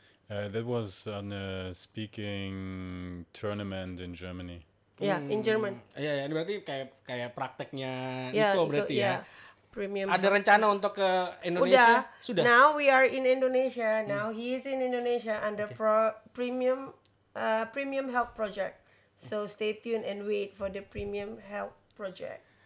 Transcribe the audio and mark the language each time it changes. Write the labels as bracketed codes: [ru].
[en] That was on a speaking tournament in Germany. Ya, in German. [id] Iya, ini berarti kayak prakteknya Ya, Nico berarti ya. Premium. Ada rencana untuk ke Indonesia? Sudah. [en] Now we are in Indonesia. Now he is in Indonesia under premium health project. So stay tuned and wait for the premium health project.